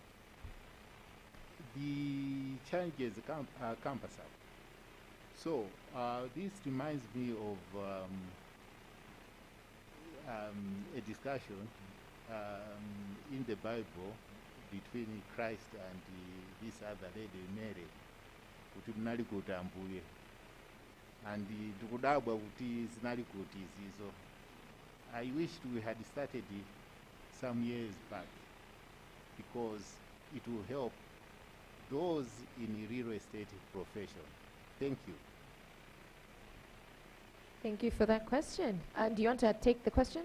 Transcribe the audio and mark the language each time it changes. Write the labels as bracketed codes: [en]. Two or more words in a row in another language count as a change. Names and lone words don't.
[en] The challenges are cumbersome. So this reminds me of a discussion in the Bible between Christ and this other lady, Mary, [ny] kuti munali kuti ambuye. And ndikudabwa kuti zinali kuti izizo. [en] I wished we had started some years back, because it will help those in real estate profession. Thank you. Thank you for that question. Do you want to take the question?